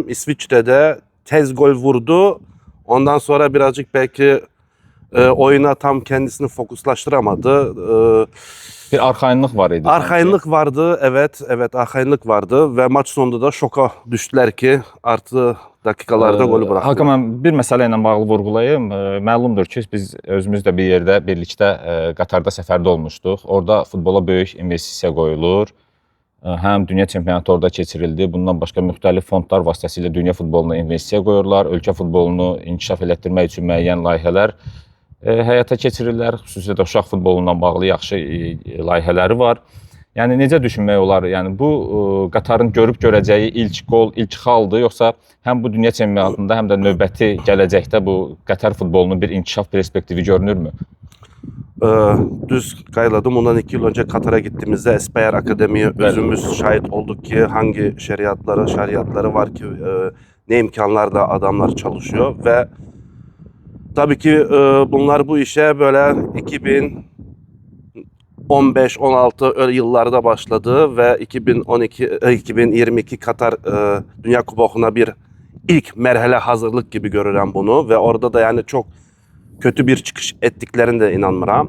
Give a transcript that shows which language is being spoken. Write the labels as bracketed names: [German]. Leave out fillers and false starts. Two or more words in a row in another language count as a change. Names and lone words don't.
[Turkish] İsviçre'de tez gol vurdu. Ondan sonra birazcık belki oyuna tam kendisini fokuslaştıramadı. [Azerbaijani] Bir arxayınlıq var idi. [Turkish] Arxayınlıq vardı, evet arxayınlıq vardı ve maç sonunda da şoka düşdülər ki, artı dakikalarda golü bıraktı. [Azerbaijani] Hakan, mən bir məsələ ilə bağlı vurğulayım. Məlumdur ki, biz özümüz də bir yerdə birlikdə Qatarda səfərdə olmuşduq. Orada futbola böyük investisiya qoyulur. Həm dünya çempionatı orada keçirildi. Bundan başqa müxtəlif fondlar vasitəsilə dünya futboluna investisiya qoyurlar. Ölkə futbolunu inkişaf elətdirmək üçün müəyyən layihələr həyata keçirirlər. Xüsusilə də uşaq futbolundan bağlı yaxşı layihələri var. Yəni necə düşünmək olar? Yəni bu Qatarın görüb görəcəyi ilk qol, ilk xaldır, yoxsa həm bu dünya çempionatında, həm də növbəti gələcəkdə bu Qatar futbolunun bir inkişaf perspektivi görünürmü? [Turkish] Düz kayladım. Ondan 2 yıl önce Katar'a gittiğimizde Espeyer Akademi'ye özümüz şahit olduk ki hangi şeriatları var ki ne imkanlarla adamlar çalışıyor ve tabii ki bunlar bu işe böyle 2015-16 öyle yıllarda başladı ve 2022 Katar Dünya Kupası'na bir ilk merhale hazırlık gibi görürəm bunu ve orada da yani çok kötü bir çıkış ettiklerine de inanmıram.